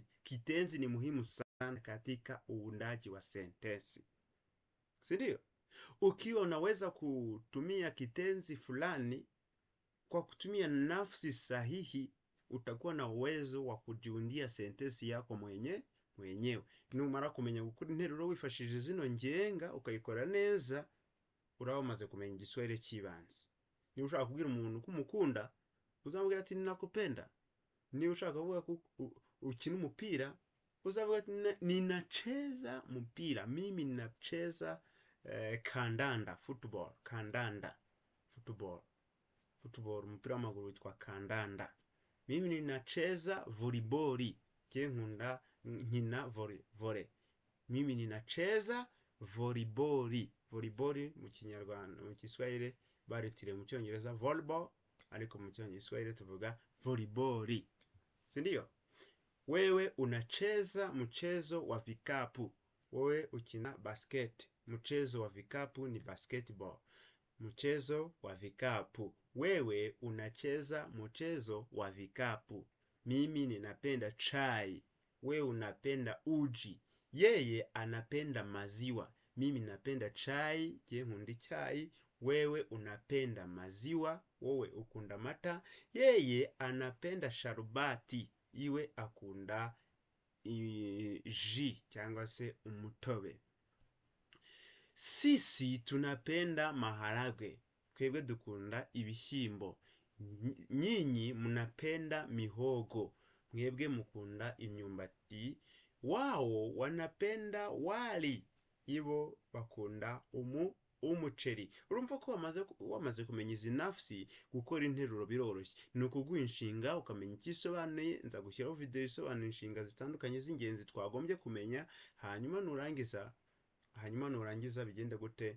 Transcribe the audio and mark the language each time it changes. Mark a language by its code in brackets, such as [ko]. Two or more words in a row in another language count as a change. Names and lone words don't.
[sw] Kitenzi ni muhimu sana katika uundaji wa sentensi. Si ndio? Ukiwa unaweza kutumia kitenzi fulani kwa kutumia nafsi sahihi, utakuwa na uwezo wa kujiundia sentensi yako mwenyewe. [rw] Numara kumenya gukora interuro wifashishije zino ngenga ukayikora neza, uraba umaze kumenya igiswahili cy'ibanze. Niba ushaka kubwira umuntu ko umukunda, uzamubwira ati ninakupenda. Niba ushaka kuvuga ko ukina umupira, uzavuga ati ninacheza mpira. [sw] Mimi ninacheza kandanda, football, kandanda, football, mpira [rw] w'amaguru witwa kandanda. [sw] Mimi ninacheza volleyball, [rw] nkunda nkina volley. [sw] Mimi ninacheza volleyball. [rw] Volleyball mu Kinyarwanda, mu Kiswahili baritire mu Cyongereza volleyball, ariko mu Kiswahili tuvuga volleyball. [sw] Si ndio? Wewe unacheza mchezo wa vikapu. [rw] Wewe ukina basket. [sw] Mchezo wa vikapu ni basketball. Mchezo wa vikapu. Wewe unacheza mchezo wa vikapu. Mimi ninapenda chai. Wewe unapenda uji. Yeye anapenda maziwa. Mimi napenda chai. [rw] Nkunda chai. [sw] Wewe unapenda maziwa. [rw] Wewe ukunda mata. [sw] Yeye anapenda sharubati. [rw] Iwe akunda ji cyangwa se umutobe. [sw] Sisi tunapenda maharagwe. [rw] Twebwe dukunda ibishyimbo. [sw] Nyinyi munapenda mihogo. [rw] Mwebwe mukunda imyumbati. [sw] Wao wanapenda wali. [rw] Ibo bakunda umuceri. Urumva ko wamaze kumenya izi nafsi, gukora interuro biroroshye. Nuko guha inshinga ukamenya ikisobanuye. Nza gushyiraho video isobanura inshinga zitandukanye z'ingenzi twagombye kumenya. Hanyuma nurangiza bigende gute?